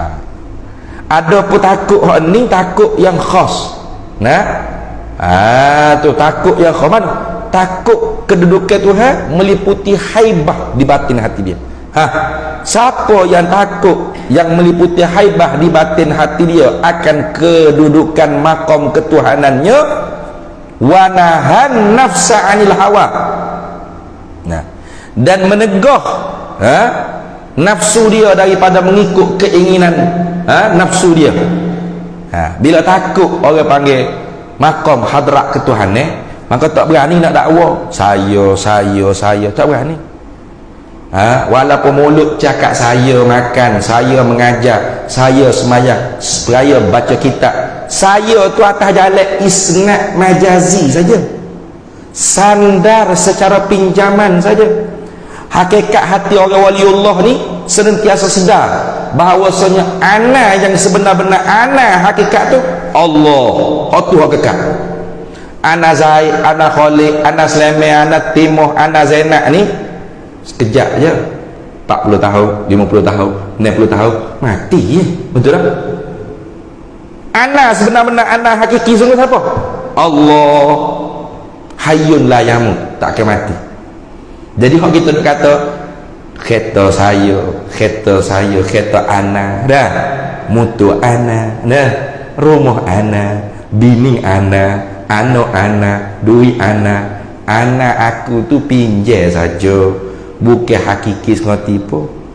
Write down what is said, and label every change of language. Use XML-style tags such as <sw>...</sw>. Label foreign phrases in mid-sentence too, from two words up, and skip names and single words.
<ms>Ada pun takut hak ni, takut yang khas. Nah, tu takut yang khaman, takut kedudukan Tuhan meliputi haibah di batin hati dia. Siapa yang takut yang meliputi haibah di batin hati dia akan kedudukan makom ketuhanannya,</ms> <ar>ونهى النفس عن الهوى.</ar> <ms>Nah, dan menegah nafsu dia daripada mengikut keinginan nafsu dia. Bila takut orang panggil makom hadrat ketuhanan, maka tak berani nak dakwa saya tak berani. Walaupun mulut cakap saya makan, saya mengajar, saya semayang, saya baca kitab, saya tu atas jalan</ms> <ar>إسناد مجازي</ar> <ms>saja, sandar secara pinjaman saja. Hakikat hati orang waliullah ni senantiasa sedar bahawasanya ana yang sebenar-benar ana hakikat tu Allah. Tu hakikat. Ana Zaid, ana Khalid, ana Sulaiman, ana Timoh, ana Zainab ni sekejap je. 40 tahun, 50 tahun, 60 tahun mati je. Betul tak? Ana sebenar-benar ana hakiki sungguh siapa? Allah.</ms> <ar>حي لا يموت,</ar> <ms>tak akan mati. Jadi hak kita nak kata kereta saya, kereta ana, dah mutu ana, dah rumah ana, bini ana, anak ana, duit ana, anak aku tu pinjam saja, bukan hakiki semua tipu.</ms>